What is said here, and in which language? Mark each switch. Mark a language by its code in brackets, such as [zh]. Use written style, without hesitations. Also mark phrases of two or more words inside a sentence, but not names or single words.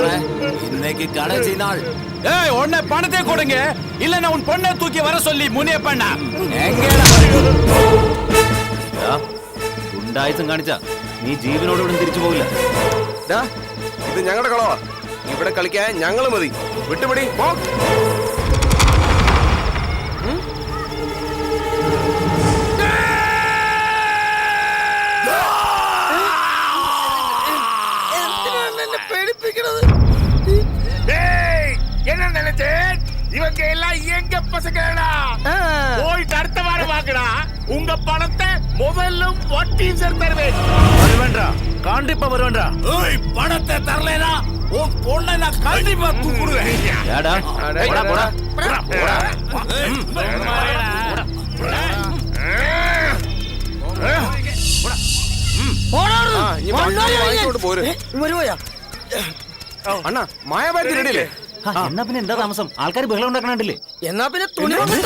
[ta] இன்னைக்கு கடைசி நாள். ஏய் உன்னை பணத்தை கொடுங்க, இல்லன்னா உன் பொண்ணை தூக்கி வர சொல்லி முனியப்பண்ண. [ml] ഗുണ്ടായുസം കാണിച്ച നീ ജീവനോട് ഇവിടെ തിരിച്ചു പോകില്ല. ഇത് ഞങ്ങളുടെ കളവാ, ഇവിടെ കളിക്കാൻ ഞങ്ങൾ മതി. വിട്ടുപിടി. [ta] என்ன நினைச்சேன்? இவங்க எல்லாம் எங்க பசங்கடா? போயிட்டு அடுத்த வாரம் வாங்கடா. உங்க பணத்தை முதல்லும் வட்டியும் சேர்த்து தருவேன். வருவேண்டா, கண்டிப்பா வருவேண்டா. ஏய் பணத்தை தரலைனா உன் பொண்ணை நான் கண்டிப்பா தூக்குடுவேன். ஏடா போடா போடா போடா. [ml] അണ്ണാ മായാബാരി റെഡിയല്ലേ? എന്നാ പിന്നെ എന്താ താമസം? ആൾക്കാർ ബഹളം ഉണ്ടാക്കണില്ലേ? എന്നാ പിന്നെ തുണി വന്നിട്ടേ.